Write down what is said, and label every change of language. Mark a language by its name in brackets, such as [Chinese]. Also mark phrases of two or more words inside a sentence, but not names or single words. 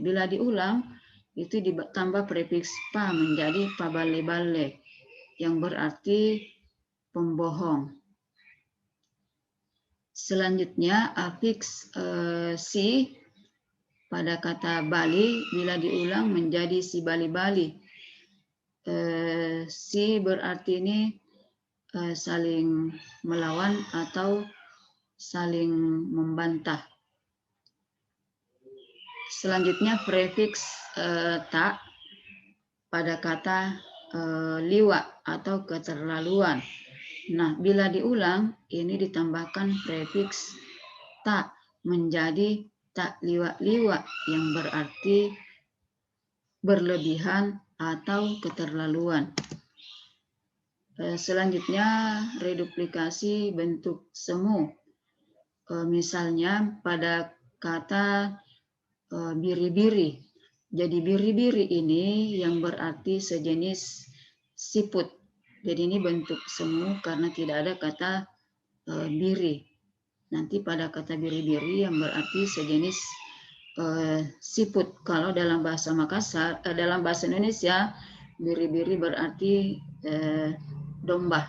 [Indonesian] Bila diulang itu ditambah prefiks pa menjadi pa bale-bale yang berarti pembohong. Selanjutnya afiks si pada kata Bali bila diulang menjadi si bali-bali. Si berarti ini saling melawan atau saling membantah. Selanjutnya prefiks ta pada kata liwa atau keterlaluan. Nah, bila diulang ini ditambahkan prefiks ta menjadi tak liwa-liwa yang berarti berlebihan atau keterlaluan. Selanjutnya reduplikasi bentuk semu. Misalnya pada kata biri-biri. Jadi biri-biri ini yang berarti sejenis siput. Jadi ini bentuk semu karena tidak ada kata biri. Nanti pada kata biri-biri yang berarti sejenis siput. Kalau dalam bahasa Makassar, dalam bahasa Indonesia, biri-biri berarti domba.